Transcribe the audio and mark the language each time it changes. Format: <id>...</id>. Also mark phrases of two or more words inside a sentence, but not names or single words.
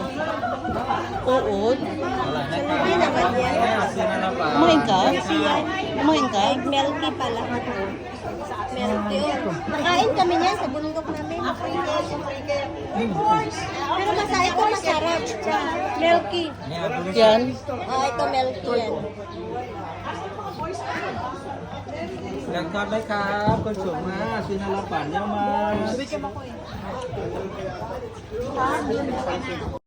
<tl>Oo. Kumain ka? Kumain ka? Milky pala. Milky. Nakain kami niyan sa bundok namin. Pero ito masarap. Milky. Yan. Oh, ito milky yan.</tl> <th>อยากทอดไหมครับคนสูงมาซื้อน้ำละปั่นเยอะมา</th>